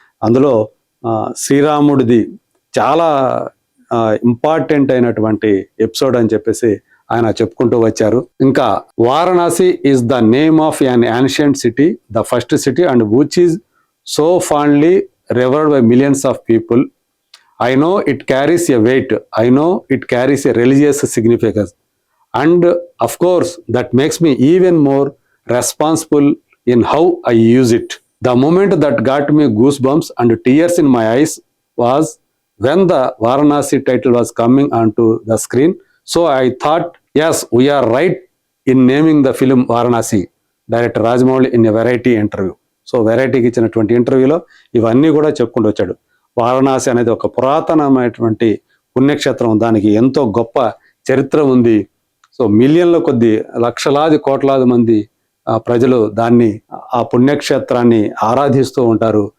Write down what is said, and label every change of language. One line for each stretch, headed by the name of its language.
Telugu: అందులో శ్రీరాముడిది చాలా ఇంపార్టెంట్ అయినటువంటి ఎపిసోడ్ అని చెప్పేసి ఆయన చెప్పుకుంటూ వచ్చారు.
English: ఇంకా Varanasi is the name of an ancient city, the first city and which is so fondly revered by millions of people. I know it carries a weight. I know it carries a religious significance. And of course, that makes me even more responsible in how I use it. The moment that got me goosebumps and tears in my eyes was when the Varanasi title was coming onto the screen. So I thought, yes, we are right in naming the film Varanasi. Director Rajamouli in a Variety interview.
Telugu: So వెరైటీకి ఇచ్చినటువంటి ఇంటర్వ్యూలో ఇవన్నీ కూడా చెప్పుకుంటూ వచ్చాడు. వారణాసి అనేది ఒక పురాతనమైనటువంటి పుణ్యక్షేత్రం, దానికి ఎంతో గొప్ప చరిత్ర ఉంది. సో మిలియన్ల కొద్ది, లక్షలాది కోట్లాది మంది ప్రజలు దాన్ని, ఆ పుణ్యక్షేత్రాన్ని ఆరాధిస్తూ ఉంటారు.